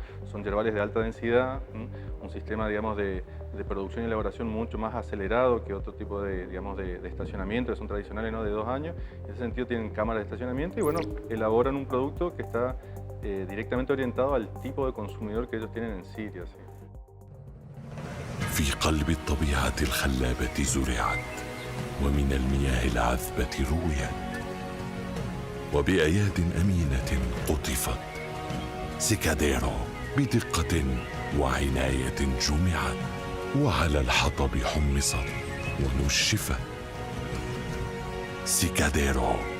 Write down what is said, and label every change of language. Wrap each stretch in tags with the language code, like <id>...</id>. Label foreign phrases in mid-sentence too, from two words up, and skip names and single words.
<es>Son yerbales de alta densidad, un sistema, digamos, de producción y elaboración mucho más acelerado que otro tipo de, digamos, de estacionamiento, que son tradicionales, ¿no? De 2 años. En ese sentido tienen cámaras de estacionamiento y, bueno, elaboran un producto que está directamente orientado al tipo de consumidor que ellos tienen en Siria, ¿sí?</es> <ar>في قلب الطبيعة الخلابة زرعت ومن المياه العذبة رويت وبأياد أمينة قطفت سيكاديرو بدقة وعناية جمعت وعلى الحطب حمصت ونشفت سيكاديرو،</ar>